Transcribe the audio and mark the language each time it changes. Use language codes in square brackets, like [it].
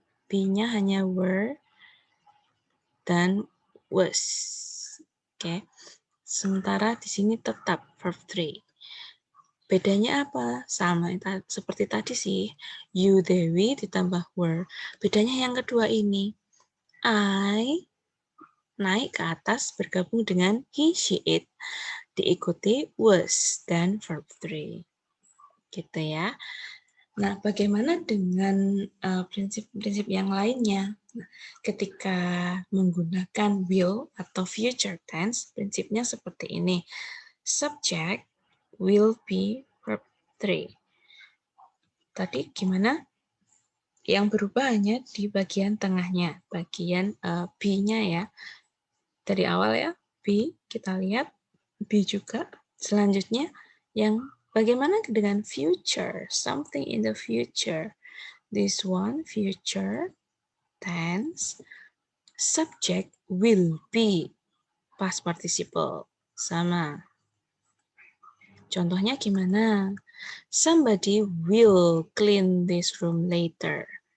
[id] Be-nya hanya were dan was. Oke. Sementara di sini tetap verb 3. Bedanya apa? Sama seperti tadi sih. You, they, we ditambah were. Bedanya yang kedua ini. I naik ke atas bergabung dengan he, she, it. Diikuti was dan verb 3. Gitu ya. Nah, bagaimana dengan prinsip-prinsip yang lainnya? Nah, ketika menggunakan will atau future tense, prinsipnya seperti ini. [en] Subject will be verb 3. [id] Tadi gimana? Yang berubah hanya di bagian tengahnya, bagian be-nya ya. Dari awal ya, be, kita lihat be juga. Selanjutnya, yang bagaimana dengan future? [en] Something in the future. This one, future tense. Subject will be. Past participle. [id] Sama. Contohnya gimana? [en] Somebody will clean this room later.